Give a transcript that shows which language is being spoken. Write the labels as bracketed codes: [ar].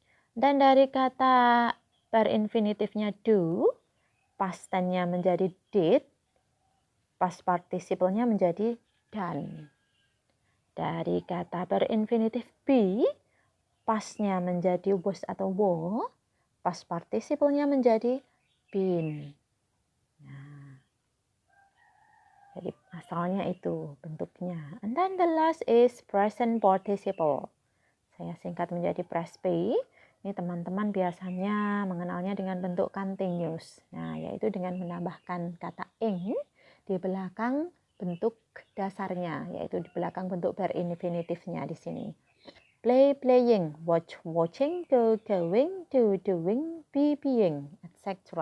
[id] Dan dari kata berinfinitifnya do, past tense-nya menjadi did, past participle-nya menjadi done. Dari kata berinfinitif be, past-nya menjadi was atau were, past participle-nya menjadi been. Nah, jadi asalnya itu bentuknya. [en] And then the last is present participle. [id] Saya singkat menjadi presp. Ini teman-teman biasanya mengenalnya dengan bentuk continuous. Nah, yaitu dengan menambahkan kata ing di belakang bentuk dasarnya, yaitu di belakang bentuk berinfinitifnya di sini. Play, playing, watch, watching, go, going, do, doing, be, being, etc.